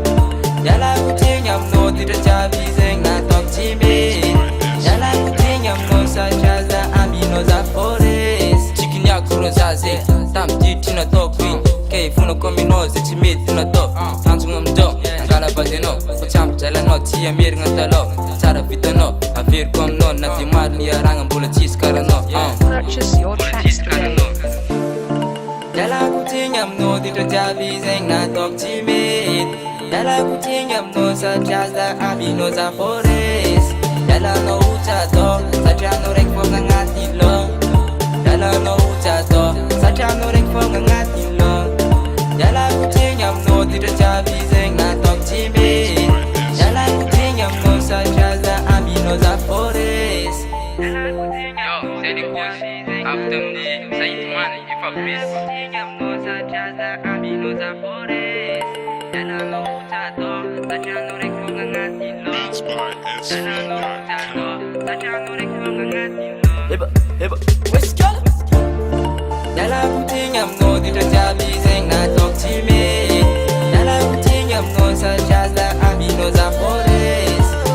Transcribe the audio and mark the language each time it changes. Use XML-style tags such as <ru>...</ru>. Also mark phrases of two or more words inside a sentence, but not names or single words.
<mg>ialako tigny aminao ditra jiaby zegny nataoko tsy mety ialako tigny aminao satria za aminao za foresy tsikiniako ro za ze tamy ditry nataoko igny ke fonako aminao ze tsy mety natao tanjogna amindreo angala bazenao fa tsy ampijalanao tsy amerigna talao tsara vitanao averiko aminao na de maro ny aragna mbola tsisy karanao</mg> <en>Purchase your tracks today.</en> <mg>ialako tigny aminao ditra jiaby zegny nataoko tsy mety ialako tigny aminao satria za aminao za foresy ialanao otsatao satria anao raiky fogna agnaty logno ialanao otsatao satria anao raiky fogna agnaty logno ialako tigny aminao ditra jiaby zegny nataoko tsy mety ialako tigny aminao satria za aminao za foresy</mg> <en>After me, Said man, if I miss. Beats by SV.com.</en> <mg>ialako tigny aminao ditra jiaby zegny nataoko tsy mety ialako tigny aminao satria za aminao za foresy</mg>